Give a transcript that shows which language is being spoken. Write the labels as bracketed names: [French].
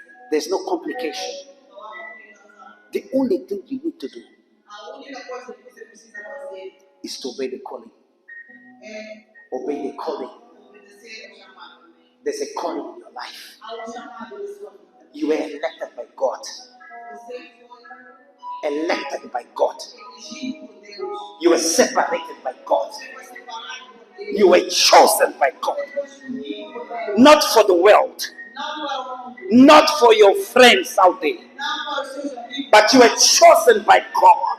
[English] There's no complication. The only thing you need to do [Portuguese] A única coisa que você precisa fazer [English] is to obey the calling. [Portuguese] é [English] Obey the calling. [Portuguese] obedecer ao chamado. [English] There's a calling in your life. [Portuguese] Ao chamado da sua vida. [English] You were elected by God. [Portuguese] Você foi [English] Elected by God. [Portuguese] elegido por Deus. [English] You were separated by God. [Portuguese] Você foi separado por Deus. [English] You were chosen by God. [Portuguese] Você foi escolhido por Deus. [English] Not for the world. [Portuguese] Não para o mundo. [English] Not for your friends out there. [Portuguese] Não para os seus amigos. [English] But you were chosen by God.